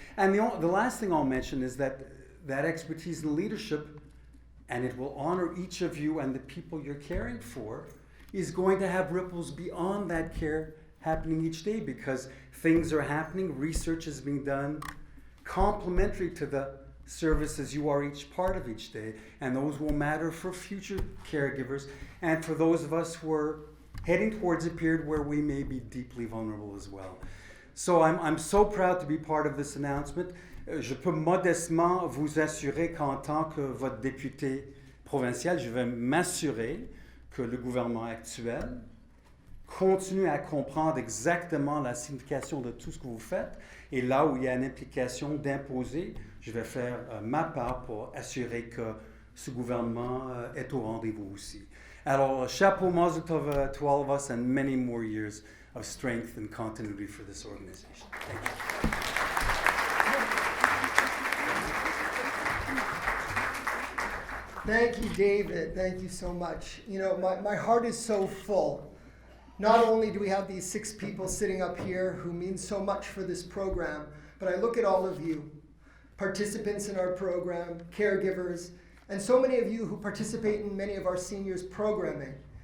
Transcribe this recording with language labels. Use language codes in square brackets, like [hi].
[en] And the last thing I'll mention is that expertise and leadership, and it will honor each of you and the people you're caring for, is going to have ripples beyond that care happening each day, because things are happening, research is being done, complementary to the services you are each part of each day, and those will matter for future caregivers and for those of us who are heading towards a period where we may be deeply vulnerable as well. So I'm so proud to be part of this announcement. [fr] Je peux modestement vous assurer qu'en tant que votre député provincial, je vais m'assurer que le gouvernement actuel continue à comprendre exactement la signification de tout ce que vous faites, et là où il y a une implication d'imposer, je vais faire ma part pour assurer que ce gouvernement est au rendez-vous aussi. Alors, chapeau [en] mazel tov to all of us and many more years of strength and continuity for this organization. Thank you. Thank you, David. Thank you so much. You know, my heart is so full. Not only do we have these 6 people sitting up here who mean so much for this program, but I look at all of you, participants in our program, caregivers, and so many of you who participate in many of our seniors' programming.